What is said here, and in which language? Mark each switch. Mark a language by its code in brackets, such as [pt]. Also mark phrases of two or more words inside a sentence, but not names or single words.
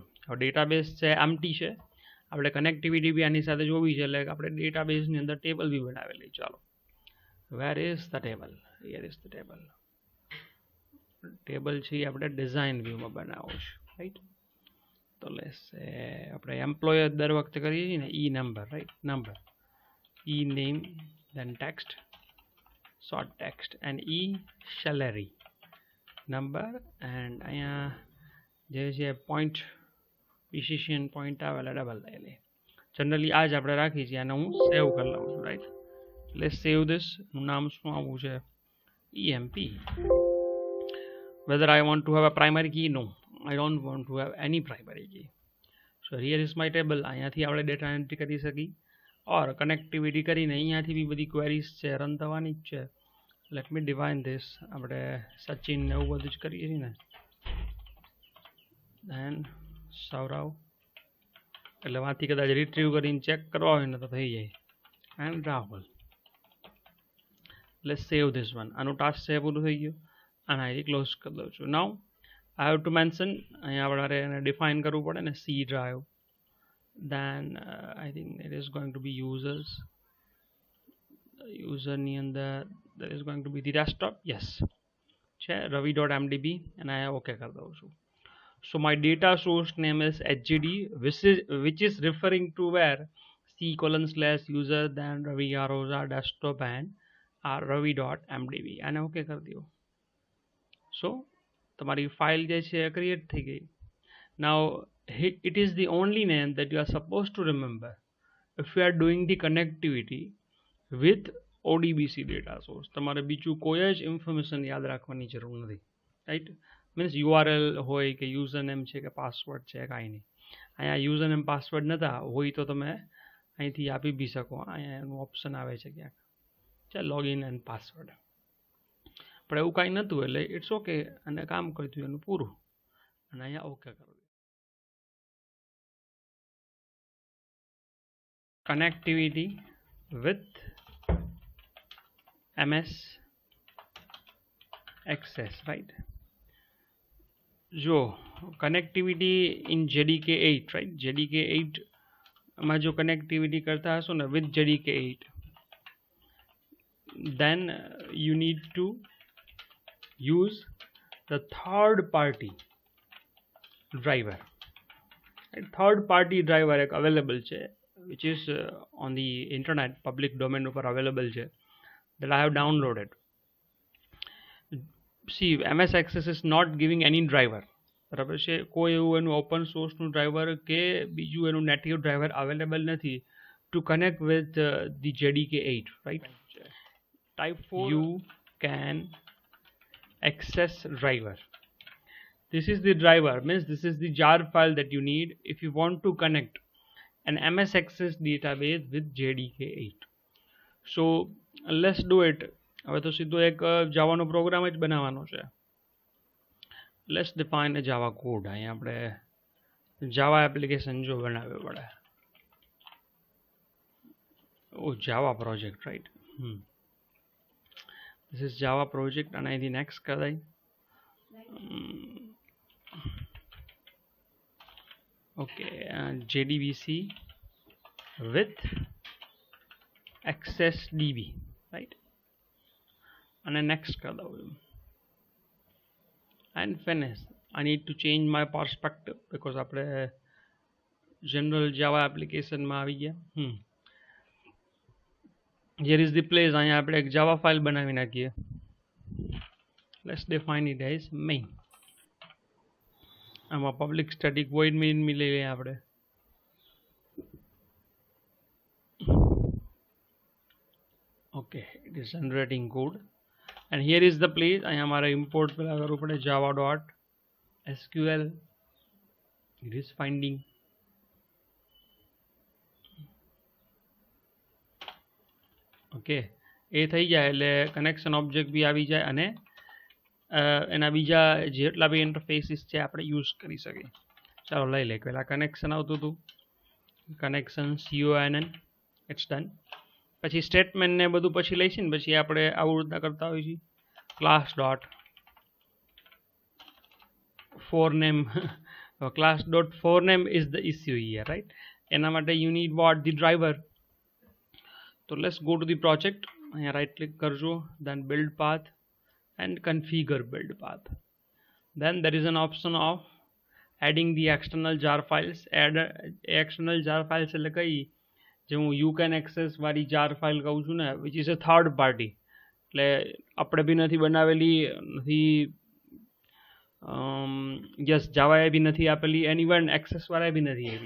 [gu] હવે ડેટાબેઝ છે એમ્પ્ટી છે, આપણે કનેક્ટિવિટી બી આની સાથે જોવી છે એટલે આપણે ડેટાબેઝની અંદર ટેબલ બી બનાવેલી. [en] ચાલો, where is the table? here is the table. [gu] ટેબલ છે એ આપણે [en] design viewમાં [gu] બનાવો છે, રાઈટ? તો [en] let's say [gu] આપણે એમ્પ્લોયર દર વખતે કરીએ છીએ ને ઈ નંબર, રાઈટ, નંબર, ઈ નેમ, [en] then text, short text, and e salary number, and [gu] અહીંયા જે છે [en] point precision point [gu] આવે એટલે ડબલ લઈ લે. જનરલી આ જ આપણે રાખી છીએ, અને હું સેવ કરી લઉં છું, રાઈટ. [en] let's save this. [gu] નામ શું આવવું છે? EMP. [en] Whether I want to have a primary key? No, I don't want to have any primary key. So here is my table. [gu] અહીંયાથી આપણે [en] data entry [gu] કરી શકી, ઓર કનેક્ટિવિટી કરીને અહીંયાથી બી બધી ક્વેરીઝ છે રન થવાની જ છે. [en] let me define this. [gu] આપણે સચિન ને એવું બધું જ કરીએ છીએ ને, ધેન સૌરવ, એટલે વાંથી કદાચ રિટ્રીવ કરીને ચેક કરવા હોય ને તો થઈ જાય. [en] એન્ડ રાહુલ. let's save this one. [gu] આનું ટાસ્ક છે પૂરું થઈ ગયું, અને અહીં ક્લોઝ કરી દઉં છું. [en] now I have to mention, [gu] અહીંયા આપણે એને ડિફાઇન કરવું પડે ને, [en] C drive. then I think it is going to be users. Userની અંદર there is going to be the desktop. [gu] Yes, છે ravi.mdb, [en] and I okay [gu] કરી દઉં છું. [en] So my data source name is hgd, which is referring to where c:/user, then ravi rosa desktop and ravi.mdb, [gu] અને okay કરી દો. So તમારી ફાઇલ જે છે ક્રિએટ થઈ ગઈ. [en] Now it is the only name that you are supposed to remember if you are doing the connectivity with ODBC data source. [gu] તમારે બીજું કોઈ જ ઇન્ફોર્મેશન યાદ રાખવાની જરૂર નથી, રાઈટ. મીન્સ URL હોય કે [en] user name [gu] છે કે પાસવર્ડ છે, કાંઈ નહીં. અહીંયા [en] user name password [gu] નતા હોય તો તમે અહીંથી આપી બી શકો. અહીંયા એનું ઓપ્શન આવે છે ક્યાંક, છે [en] login and password. [gu] પણ એવું કાંઈ નહોતું એટલે [en] it's okay, [gu] અને કામ કરતું એનું પૂરું, અને અહીંયા ઓકે કરો. [en] Connectivity with MS Access, right? જો connectivity in JDK8, right? JDK8 [gu] માં જો connectivity કરતા હશો ને [en] with JDK8, then you need to use the third party driver. Third party driver [gu] એક available છે, [en] which is on the internet, public domain [gu] ઉપર available છે, [en] that I have downloaded. See, MS Access is not giving any driver, [gu] બરાબર છે. કોઈ એવું એનું [en] open sourceનું [gu] ડ્રાઈવર કે બીજું એનું [en] native driver available [gu] નથી [en] to connect with the JDK8, right? Type 4 you can access driver. This is the driver, means this is the jar file that you need if you want to connect an MS Access database with JDK8. So let's do it. [gu] હવે તો સીધો એક જાવાનો પ્રોગ્રામ જ બનાવવાનો છે. [en] let's define a Java code. [gu] અહીંયા આપણે [en] Java application [gu] જો બનાવવી પડે. [en] ઓ Java project, right. This is Java project, and [gu] અહીંથી નેક્સ્ટ કરાય. [en] Okay, JDBC with AccessDB, right? And next [hi] कर दो. [en] And finish. I need to change my perspective because [gu] આપણે general Java application માં આવી ગયા. [en] Here is the place. [gu] અહીંયા આપણે એક [en] Java file [gu] બનાવી નાખીએ. [en] Let's define it as main. [gu] આમાં [en] public static void main [gu] લઈ લઈએ આપણે. [en] Okay, it is generating code, and here is the place. [gu] અહીંયા મારે import પેલા કરવું પડે java.sql. [en] It is finding. [gu] Okay, એ થઈ જાય એટલે [en] connection object [gu] બી આવી જાય, અને એના બીજા જેટલા બી ઇન્ટરફેસીસ છે આપણે યુઝ કરી શકીએ. ચાલો લઈ લે. પહેલાં કનેક્શન આવતું હતું, કનેક્શન CONN, [en] it's done. [gu] પછી સ્ટેટમેન્ટ ને બધું પછી લઈશું ને, પછી આપણે આવું રીતના કરતા હોઈએ છીએ. [en] class dot forName, class dot forName is the issue here, right. [gu] એના માટે [en] you need what the driver. તો let's go to the project. [gu] અહીંયા [en] right click [gu] કરજો, [en] then build path and configure build path. Then there is an option of adding the external jar files. external jar files [gu] એટલે કઈ, જે હું યુ કેન એક્સેસ વાળી જાર ફાઇલ કહું છું ને, [en] which is a third party. [gu] એટલે આપણે બી નથી બનાવેલી, નથી યસ જાવાએ બી નથી આપેલી, [en] and even [gu] એક્સેસવાળાએ બી નથી આપી.